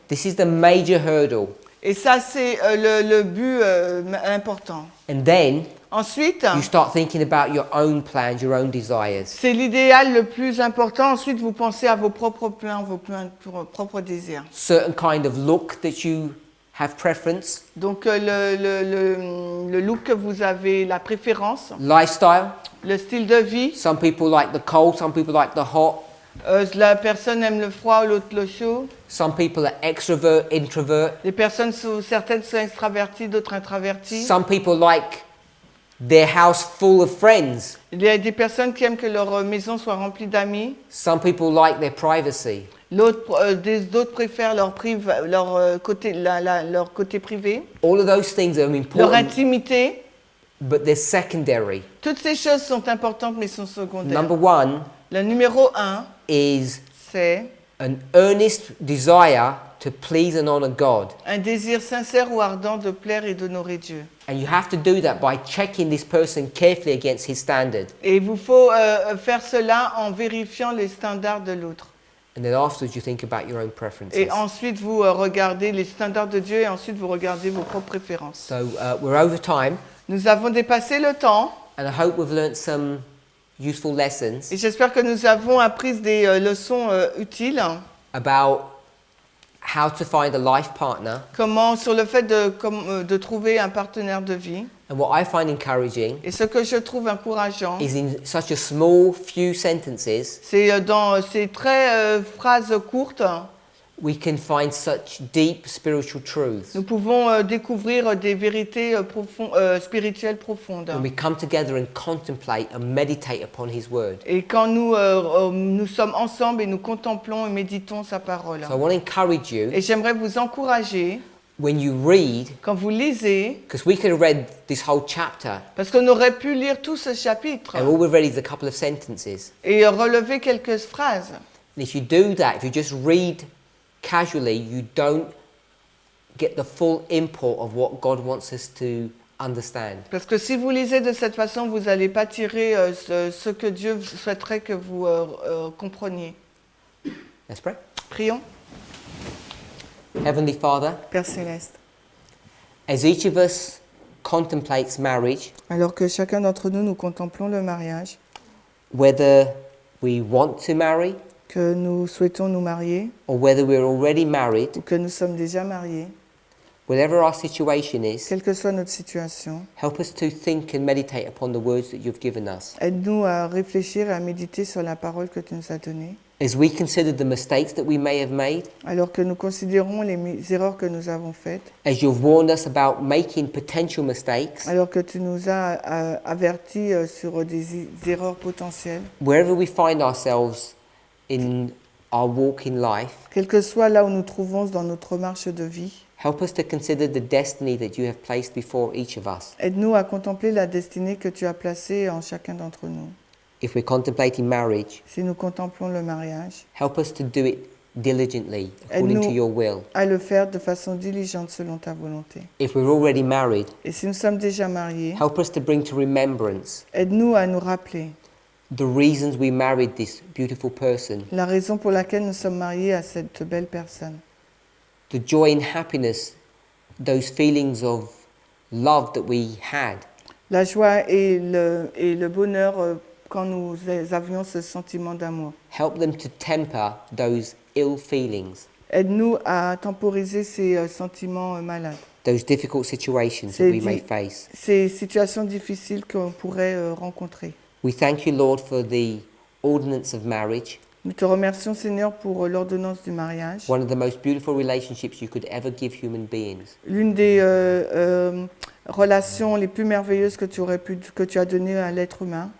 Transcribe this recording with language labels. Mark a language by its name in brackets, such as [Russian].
[English] This is the major hurdle. [French] Et ça, c'est le but important. [English] And then [French] Ensuite, [English] you start thinking about your own plans, your own desires. [French] c'est l'idéal le plus important. Ensuite, vous pensez à vos propres plans, vos propres désirs. [English] Certain kind of look that you have preference, [French] Donc, le look que vous avez, la préférence, [English] lifestyle. [French] le style de vie. [English] Some people like the cold, some people like the hot. [French] La personne aime le froid, l'autre le chaud. [English] Some people are extrovert, introvert. [French] Les personnes, certaines sont extraverties, d'autres introverties. [English] Some people like their house full of friends. [French] Il y a des personnes qui aiment que leur maison soit remplie d'amis. [English] Some people like their privacy. [French] D'autres préfèrent leur côté privé, [English] All of those things are [French] leur [English] important, [French] intimité. [English] but they're secondary. [French] Toutes ces choses sont importantes mais sont secondaires. [English] Number one [French] Le numéro 1, [English] is [French] c'est [English] an earnest desire to please and honor God. [French] un désir sincère ou ardent de plaire et d'honorer Dieu. [English] And you have to do that by checking this person carefully against his standard. [French] Et il vous faut faire cela en vérifiant les standards de l'autre. [English] And then afterwards you think about your own preferences. [French] Et ensuite, vous regardez les standards de Dieu et ensuite, vous regardez vos propres préférences. [English] So we're over time, [French] Nous avons dépassé le temps [English] and I hope we've learnt some useful lessons [French] et j'espère que nous avons appris des leçons utiles. [English] about how to find a life partner. [French] Sur le fait de trouver un partenaire de vie. [English] And what I find encouraging [French] Et ce que je trouve encourageant, [English] is in such a small few sentences, [French] c'est dans ces phrases courtes, [English] we can find such deep spiritual truths. [French] nous pouvons découvrir des vérités spirituelles profondes. [English] When we come together and contemplate and meditate upon His Word. [French] Et quand nous sommes ensemble et nous contemplons et méditons sa parole. [English] So I want to encourage you, [French] Et j'aimerais vous encourager, [English] when you read, [French] quand vous lisez, [English] because we could have read this whole chapter, [French] parce qu'on aurait pu lire tout ce chapitre [English] and all we've read is a couple of sentences. [French] et relever quelques phrases. [English] And if you do that, if you just read casually, you don't get the full import of what God wants us to understand. [French] Parce que si vous lisez de cette façon, vous n'allez pas tirer ce que Dieu souhaiterait que vous compreniez. [English] Let's pray. [French] Prions. [English] Heavenly Father, [French] Père Céleste, [English] as each of us contemplates marriage, [French] alors que chacun d'entre nous, nous contemplons le mariage, [English] whether we want to marry [French] que nous souhaitons nous marier [English] or whether we're already married, [French] ou que nous sommes déjà mariés, [English] whatever our situation is, [French] quelle que soit notre situation, [English] help us to think and meditate upon the words that you've given us. [French] aide-nous à réfléchir et à méditer sur la parole que tu nous as donnée. [English] As we consider the mistakes that we may have made, [French] Alors que nous considérons les erreurs que nous avons faites, [English] as you've warned us about making potential mistakes, [French] alors que tu nous as avertis sur des erreurs potentielles, [English] wherever we find ourselves in our walk in life, [French] quel que soit là où nous trouvons dans notre marche de vie, [English] help us to consider the destiny that you have placed before each of us. [French] aide-nous à contempler la destinée que tu as placée en chacun d'entre nous. [English] If we're contemplating marriage, [French] Si nous contemplons le mariage, [English] help us to do it diligently, according to your will. [French] à le faire de façon diligente selon ta volonté. [English] If we're already married, [French] Et si nous sommes déjà mariés, [English] help us to bring to remembrance [French] aide-nous à nous rappeler [English] the reasons we married this beautiful person, [French] la raison pour laquelle nous sommes mariés à cette belle personne. [English] the joy and happiness, those feelings of love that we had, [French] La joie et le bonheur quand nous avions ce sentiment d'amour. [English] help them to temper those ill feelings, [French] Aide-nous à temporiser ces sentiments malades, [English] those difficult situations that [French] C'est [English] we may di- face. [French] ces situations difficiles qu'on pourrait rencontrer. [English] We thank you, Lord, for the ordinance of marriage, [French] Nous te remercions, Seigneur, pour l'ordonnance du mariage, [English] one of the most beautiful relationships you could ever give human beings. [French] l'une des relations les plus merveilleuses que tu as données à l'être humain.